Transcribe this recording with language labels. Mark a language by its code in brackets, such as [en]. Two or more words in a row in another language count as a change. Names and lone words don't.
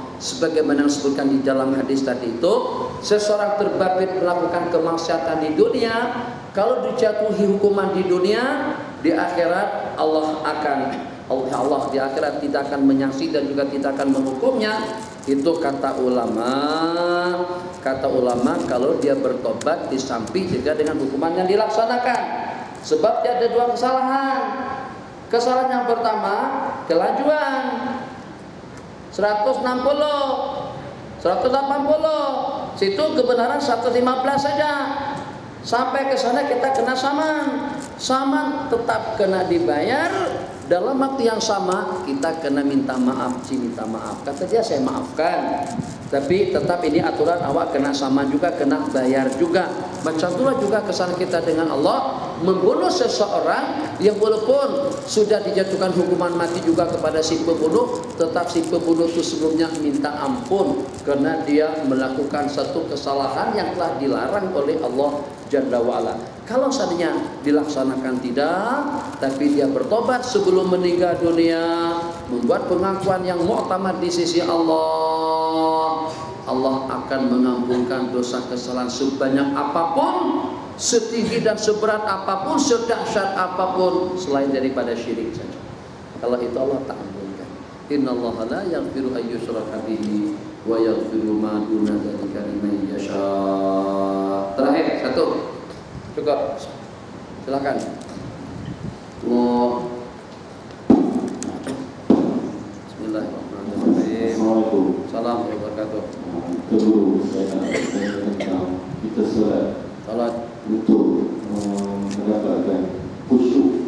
[ms] Sebagaimana disebutkan di dalam hadis tadi itu, seseorang terbabit melakukan kemaksiatan di dunia, kalau dijatuhi hukuman di dunia, di akhirat Allah di akhirat tidak akan menyaksi dan juga tidak akan menghukumnya. Itu kata ulama kalau dia bertobat disampi juga dengan hukuman yang dilaksanakan. Sebab dia ada dua kesalahan. Kesalahan yang pertama, kelajuan 160, 180. Situ kebenaran 115 saja. Sampai ke sana kita kena saman. Saman tetap kena dibayar. Dalam waktu yang sama kita kena minta maaf, minta maaf. Kata dia saya maafkan, tapi tetap ini aturan awak kena sama juga, kena bayar juga. Macam itulah juga kesalahan kita dengan Allah. Membunuh seseorang yang walaupun sudah dijatuhkan hukuman mati juga kepada si pembunuh, tetap si pembunuh itu sebelumnya minta ampun karena dia melakukan satu kesalahan yang telah dilarang oleh Allah [ar] جل وعلا. [ms] Kalau seandainya dilaksanakan tidak, tapi dia bertobat sebelum meninggal dunia, membuat pengakuan yang muktamad di sisi Allah, Allah akan mengampunkan dosa kesalahan sebanyak apapun, setinggi dan seberat apapun, sedahsyat apapun selain daripada syirik saja. Kalau itu Allah tak ampunkan. [ar] إن الله لا يغفر أن يشرك به ويغفر ما دون ذلك لمن يشاء. [ms] Terakhir satu. Cukup. Silakan. Bismillahirrahmanirrahim. Assalamualaikum. [ar] سلام وبركاته. [ms] Guru, saya tentang kita salat untuk mendapatkan khusyuk,